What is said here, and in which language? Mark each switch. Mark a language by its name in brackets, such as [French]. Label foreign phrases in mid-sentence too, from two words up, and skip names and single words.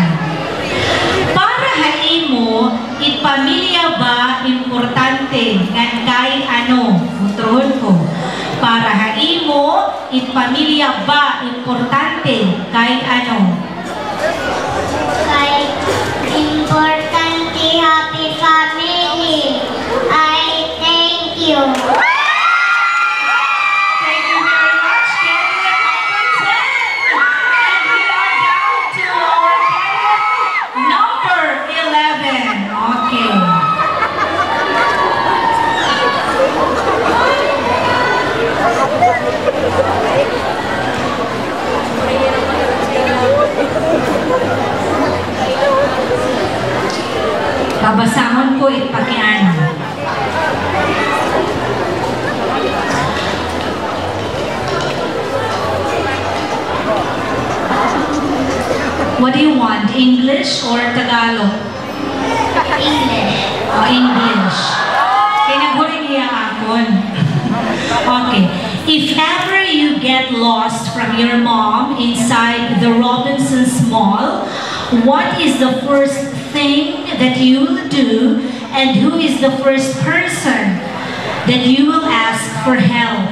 [Waray] Para haimo, ipamilya ba importante ngan kay ano? Utrohon ko. Para haimo, ipamilya ba importante kay ano? Kay importante [English] happy family. I thank you. Thank you very much, candidate number 10. And we are down to our candidate number 11. [Waray] Okay. Babasahon ko ipakiano. [English] What do you want? English or Tagalog? English. Oh, English. [Waray] Pinaghuling niya akon. Okay. [English] If ever you get lost from your mom inside the Robinsons Mall, what is the first thing that you will do, and who is the first person that you will ask for help?